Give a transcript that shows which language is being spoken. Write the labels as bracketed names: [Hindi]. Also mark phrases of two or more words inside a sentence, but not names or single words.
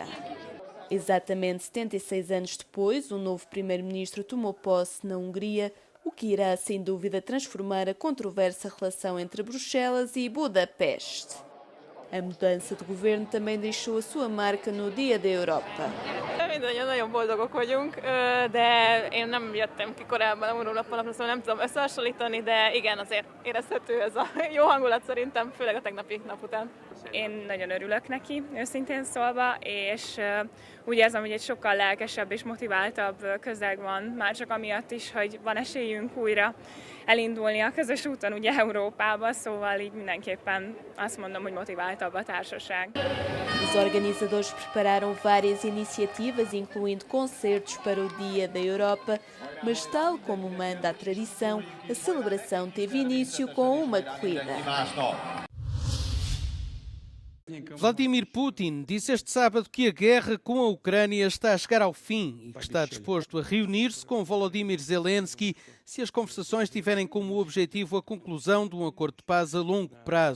[Portuguese] Exatamente 76 anos depois, o novo primeiro-ministro tomou posse na Hungria, o que irá, sem dúvida, transformar a controversa relação entre Bruxelas e Budapeste. A mudança de governo também deixou a sua marca no Dia da Europa. [Hungarian] Mindannyian nagyon boldogok vagyunk, de én nem jöttem ki korábban a Európa-napra, szóval nem tudom összehasonlítani, de igen, azért érezhető ez a jó hangulat szerintem, főleg a tegnapi nap után. Én nagyon örülök neki, őszintén szólva, és úgy érzem, hogy egy sokkal lelkesebb és motiváltabb közeg van, már csak amiatt is, hogy van esélyünk újra elindulni a közös úton ugye Európába, szóval így mindenképpen azt mondom, hogy motiváltabb a társaság. [Portuguese] Os organizadores prepararam várias iniciativas, incluindo concertos para o Dia da Europa, mas tal como manda a tradição, a celebração teve início com uma corrida. Vladimir Putin disse este sábado que a guerra com a Ucrânia está a chegar ao fim e que está disposto a reunir-se com Volodymyr Zelensky se as conversações tiverem como objetivo a conclusão de um acordo de paz a longo prazo.